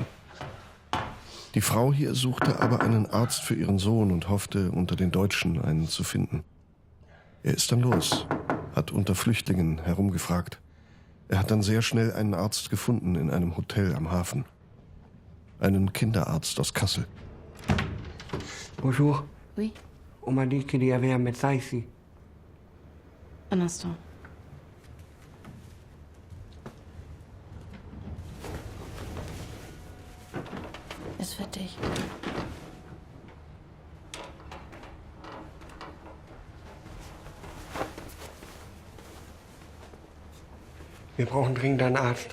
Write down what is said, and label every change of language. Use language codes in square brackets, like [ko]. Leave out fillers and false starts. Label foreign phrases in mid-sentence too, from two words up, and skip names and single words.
[de] Die Frau hier suchte aber einen Arzt für ihren Sohn und hoffte, unter den Deutschen einen zu finden. Er ist dann los, hat unter Flüchtlingen herumgefragt. Er hat dann sehr schnell einen Arzt gefunden in einem Hotel am Hafen. Einen Kinderarzt aus Kassel. [fr] Bonjour. Oui. On m'a dit qu'il y avait un médecin ici. Un instant. [de] Ist für dich. Wir brauchen dringend einen Arzt.